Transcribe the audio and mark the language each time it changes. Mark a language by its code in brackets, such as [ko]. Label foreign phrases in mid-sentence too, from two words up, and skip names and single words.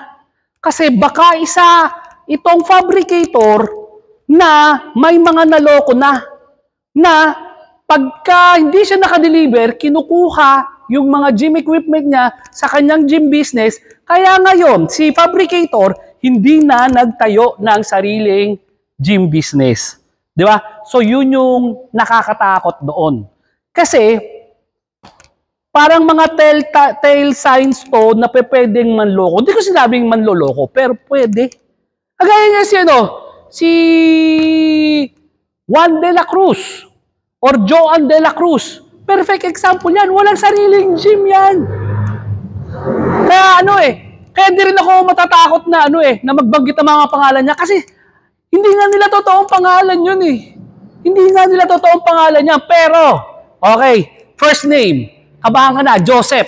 [tl] Kasi baka itong fabricator na may mga naloko na pagka hindi siya nakadeliver, kinukuha yung mga gym equipment niya sa kanyang gym business. Kaya ngayon, si fabricator hindi na nagtayo ng sariling gym business. Di ba? So, yun yung nakakatakot doon. Kasi, parang mga [en] tell signs [tl] to na pwedeng manloko. Hindi ko sinabing manloloko, pero pwede. Kagaya nga si Juan de la Cruz or Joan de la Cruz. [en] Perfect example yan. [tl] Walang sariling gym yan. Kaya kaya di rin ako matatakot na na magbanggit ang mga pangalan niya kasi hindi nga nila totoong pangalan yun eh. Hindi nga nila totoong pangalan niya. Pero, okay, [en] first name. [tl] Kabahan ka na, Joseph.